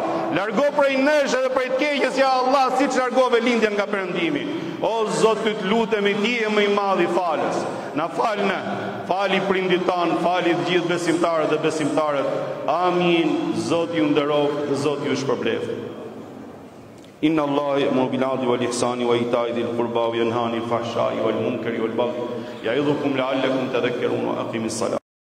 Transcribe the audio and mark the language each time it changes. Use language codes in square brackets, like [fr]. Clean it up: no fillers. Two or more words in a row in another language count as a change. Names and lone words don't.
[sq] Largo prej nesh edhe prej të keqes, [ar] يا الله, [sq] siç largove lindjen nga perëndimi. O Zot, ty të lutemi, ti je më i madh i falës. Na falne, fali prindit tanë, fali të gjithë besimtarët dhe besimtarët. Amin. Zoti ju nderoj, Zoti ju shpërbleft. [ar] إن الله يأمر بالعدل والإحسان وإيتاء ذي القربى وينهى عن الفحشاء والمنكر والبغي يعظكم لعلكم تذكرون وأقيموا الصلاة.